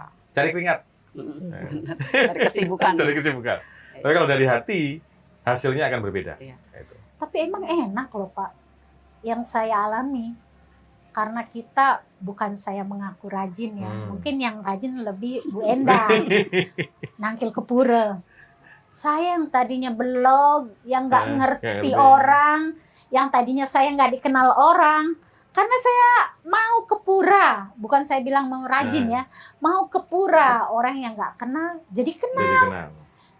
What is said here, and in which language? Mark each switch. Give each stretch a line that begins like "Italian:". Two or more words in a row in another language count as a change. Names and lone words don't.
Indonesian: cari keringat, Dari kesibukan. cari kesibukan. Tapi kalau dari hati, hasilnya akan berbeda. Iya. Itu. Tapi emang enak loh Pak, yang saya alami, karena kita bukan saya mengaku rajin ya, mungkin yang rajin lebih Bu Endang, nangkil ke pura. Saya yang tadinya blog, yang nggak ngerti orang, yang tadinya saya nggak dikenal orang, karena saya mau ke pura, bukan saya bilang mau rajin ya, mau ke pura, orang yang nggak kenal jadi kenal. Jadi kenal.